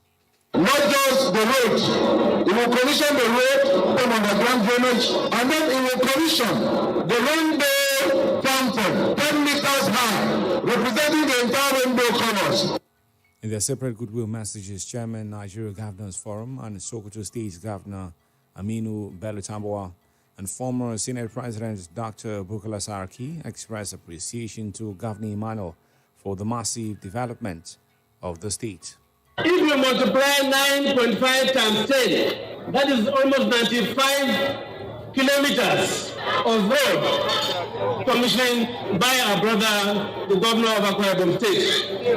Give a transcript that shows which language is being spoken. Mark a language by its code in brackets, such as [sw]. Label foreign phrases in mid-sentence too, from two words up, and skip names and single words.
[en] Not just the road. It will commission the road from underground drainage, and then it will commission the rainbow fountain, 10 meters high, representing the entire rainbow colors. In their separate goodwill messages, Chairman Nigeria Governors Forum and Sokoto State Governor Aminu Bello Tambuwal and former Senate President Dr. Bukola Saraki expressed appreciation to Governor Emmanuel for the massive development of the state. If you multiply 9.5 times 10, that is almost 95 kilometers of road commissioned by our brother, the governor of Akwa Ibom State.